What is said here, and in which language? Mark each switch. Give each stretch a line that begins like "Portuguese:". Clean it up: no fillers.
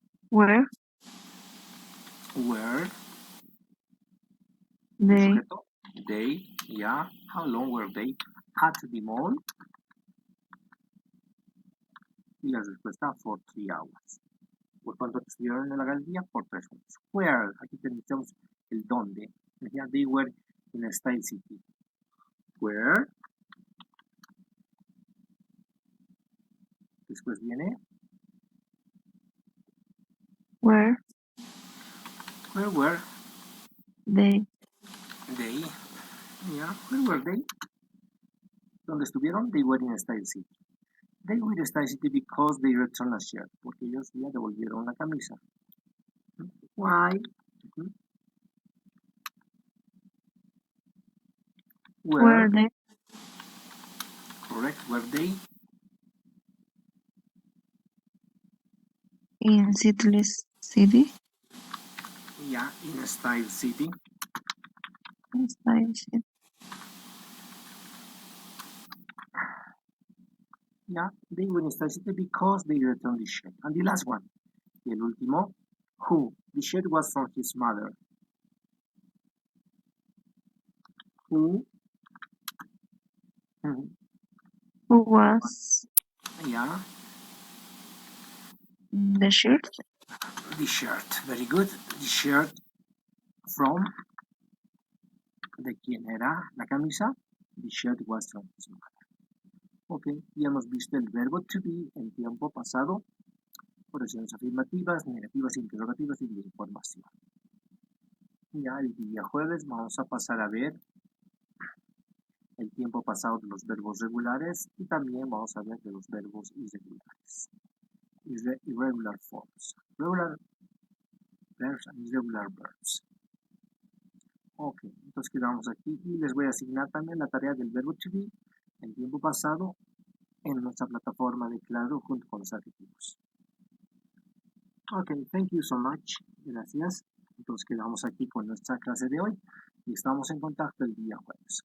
English: Where? Were. They? Sujeto. They. Yeah. How long were they at the mall?
Spanish: Y la respuesta
English: for 3 hours.
Spanish: ¿Por cuánto estuvieron en la galería? Por 3 horas.
English: Where?
Spanish: Aquí tenemos el dónde.
English: Yeah, they were in a Style City. Where?
Spanish: Después viene.
English: Where? Where were They? they? Yeah. Where were they?
Spanish: ¿Dónde estuvieron?
English: They were in Style City. They were in Style City because they returned a shirt.
Spanish: Porque ellos ya devolvieron la camisa.
English: Why? Where they? Correct. Were they? In Seedless City? Yeah, in Style City. Style City. Yeah, they were in Style City because they returned the shirt. And the last one,
Spanish: y el último,
English: who? The shirt was from his mother. Who? Who was Yeah, the shirt? the shirt. Very good. The shirt from.
Spanish: ¿De quién era la camisa?
English: The shirt was from his mother.
Spanish: Ok, ya hemos visto el verbo to be en tiempo pasado, oraciones afirmativas, negativas, interrogativas y de información. Ya el día jueves vamos a pasar a ver el tiempo pasado de los verbos regulares y también vamos a ver de los verbos irregulares.
English: Irregular forms. Regular verbs and irregular verbs.
Spanish: Ok, entonces quedamos aquí y les voy a asignar también la tarea del verbo to be en tiempo pasado en nuestra plataforma de Claro junto con los adjetivos.
English: Ok, thank you so much.
Spanish: Gracias. Entonces quedamos aquí con nuestra clase de hoy y estamos en contacto el día jueves.